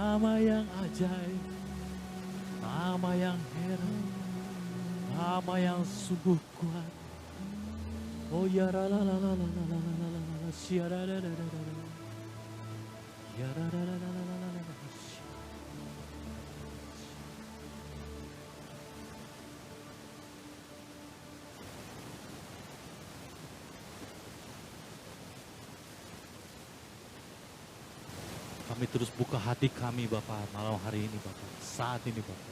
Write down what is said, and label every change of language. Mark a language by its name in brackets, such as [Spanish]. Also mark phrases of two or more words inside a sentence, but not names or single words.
[Indonesian] Nama yang ajaib, nama yang heran, nama yang sungguh kuat. Oh ya la la la la la la la la la la la sia da da da da da da. Ya da da da da da da da da. Kami terus buka hati kami Bapak malam hari ini Bapak, saat ini Bapak.